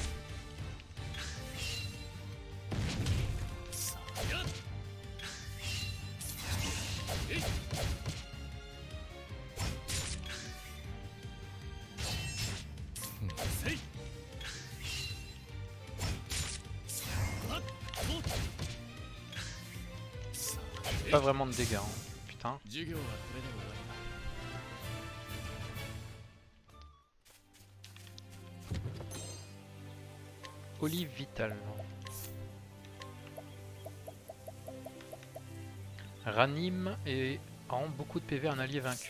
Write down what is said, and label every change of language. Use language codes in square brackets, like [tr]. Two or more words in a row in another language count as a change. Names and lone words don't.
[fr] さあやっえいせいはっほっさあ Pas vraiment de dégâts, hein. Putain. [ja] 授業はこれで終わりだ。 [fr] Olive vitale. Ranime et rend beaucoup de PV à un allié vaincu.